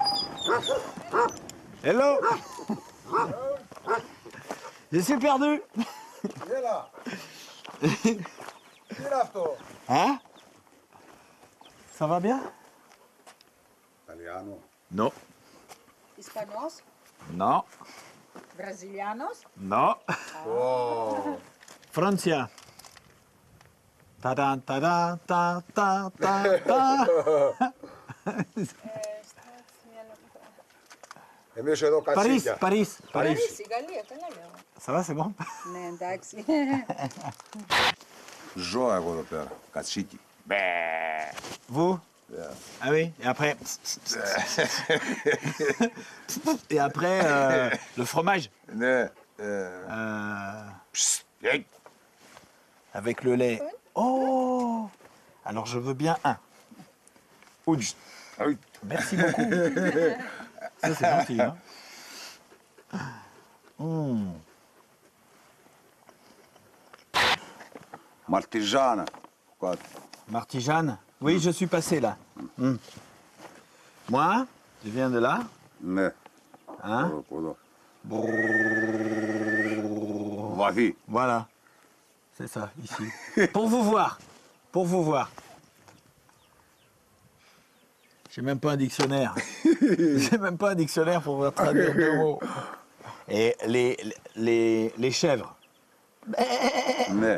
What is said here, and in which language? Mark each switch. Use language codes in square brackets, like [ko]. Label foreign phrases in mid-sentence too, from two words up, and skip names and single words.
[fr] Hello. Je suis perdu. Hein? Ça va bien? Italiano. Non. Hispanos? Non. Brasilianos? Non. Oh. Francia. Ta-da, ta-da, ta, ta, ta, ta. [el] Εμείς εδώ κατσίκια. [fr] Paris. [el] Παρίσι, Γαλλία, καλά λέω. [fr] Ça va, c'est bon? [el] Ναι, εντάξει. Ζω εγώ εδώ πέρα, κατσίκι. [fr] Vous? Ah oui, et après... et après, le fromage. [el] Ναι. [fr] Avec le lait. Oh! Alors, je veux bien un. Merci beaucoup. Ça, c'est gentil, hein? Martijana. Quoi? Martijane? Oui, je suis passé là. Moi, je viens de là. [el] Ναι. [fr] Hein? [el] Εδώ. Βαθύ. [fr] Voilà. C'est ça, ici. Pour vous voir. Pour vous voir. J'ai même pas un dictionnaire. J'ai même pas un dictionnaire pour vous traduire deux mots. Et les chèvres. [el] Ναι.